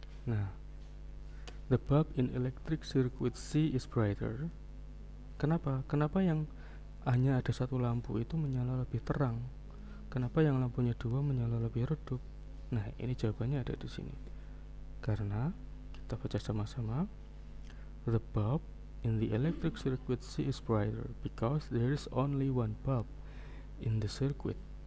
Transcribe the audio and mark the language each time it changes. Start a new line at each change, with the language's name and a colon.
English: Nah, the bulb in electric circuit C is brighter.
Indonesian: Kenapa yang hanya ada satu lampu itu menyala lebih terang? Kenapa yang lampunya 2 menyala lebih redup? Nah ini jawabannya ada di sini. Karena kita baca sama-sama.
English: The bulb in the electric circuit C is brighter because there is only one bulb in the circuit.